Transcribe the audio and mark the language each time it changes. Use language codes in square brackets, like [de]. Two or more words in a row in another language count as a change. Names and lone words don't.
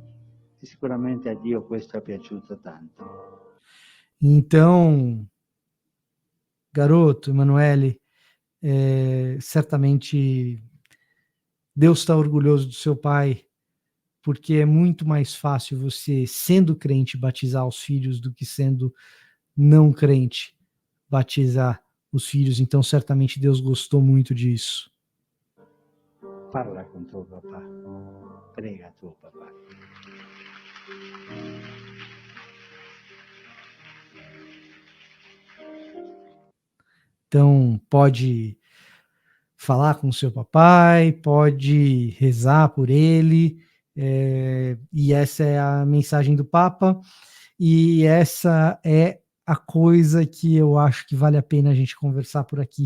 [it] E sicuramente a Dio questo è piaciuto tanto. [pt] Então, garoto, Emanuele, certamente Deus está orgulhoso do seu pai, porque é muito mais fácil você, sendo crente, batizar os filhos do que sendo não crente, batizar os filhos. Então, certamente Deus gostou muito disso. [it] Parla con tuo papà, prega tuo papà. [pt] Então, pode falar com o seu papai, pode rezar por ele, e essa é a mensagem do Papa, e essa é a coisa que eu acho que vale a pena a gente conversar por aqui.